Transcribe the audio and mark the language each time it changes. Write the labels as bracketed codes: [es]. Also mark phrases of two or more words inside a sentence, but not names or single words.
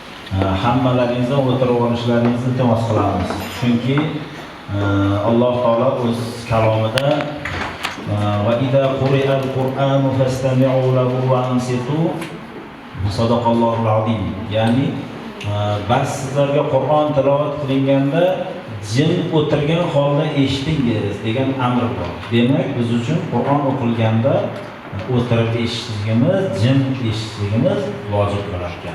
[uz] hammalaringizdan o'tirib olishlaringizni iltimos qilamiz. Chunki Alloh taolo o'z kalomida [ar] وإذا قرئ القرآن فاستمعوا له وأنصتوا صدق الله العظيم. [uz] Ya'ni bas sizlarga Qur'on tilovat qilinganda jim o'tirgan holda eshitingiz degan amr bor. Demak, biz uchun Qur'on o'qilganda o'tirib eshitishimiz, jim eshitishimiz vojib bo'lar ekan.